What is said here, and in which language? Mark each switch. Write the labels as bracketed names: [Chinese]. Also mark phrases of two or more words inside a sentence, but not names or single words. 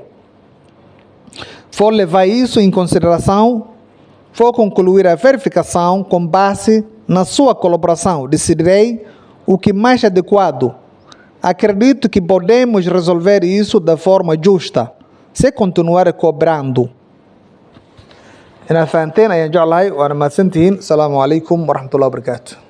[Portuguese] Vou levar isso em consideração, vou concluir a verificação com base na sua colaboração. Decidirei o que mais adequado. Acredito que podemos resolver isso da forma justa, se continuar cobrando. [Somali] Ina fahanteen ayaan jeclahay waana mahadsantihiin. [Arabic] السلام عليكم ورحمة الله وبركاته.